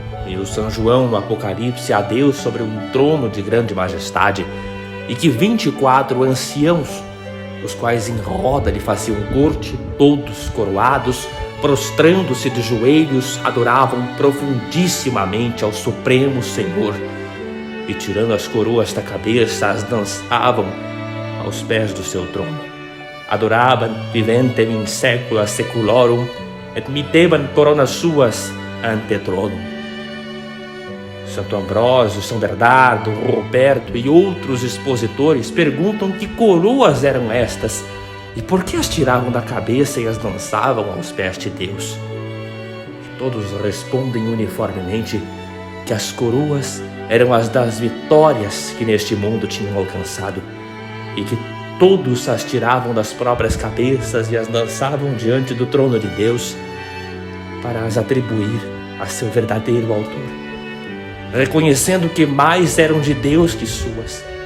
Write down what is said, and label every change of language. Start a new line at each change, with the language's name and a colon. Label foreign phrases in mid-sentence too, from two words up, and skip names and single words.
Portuguese: e o São João no Apocalipse a Deus sobre um trono de grande majestade, e que 24 anciãos, os quais em roda lhe faziam corte, todos coroados, prostrando-se de joelhos, adoravam profundissimamente ao Supremo Senhor, e tirando as coroas da cabeça, as dançavam aos pés do seu trono.
Latin: Adoravam viventem in saecula saeculorum, et mitteban coronas suas ante trono.
Portuguese: Santo Ambrósio, São Bernardo, Roberto e outros expositores perguntam que coroas eram estas e por que as tiravam da cabeça e as dançavam aos pés de Deus. E todos respondem uniformemente que as coroas eram as das vitórias que neste mundo tinham alcançado, e que todos as tiravam das próprias cabeças e as dançavam diante do trono de Deus para as atribuir a seu verdadeiro autor, reconhecendo que mais eram de Deus que suas.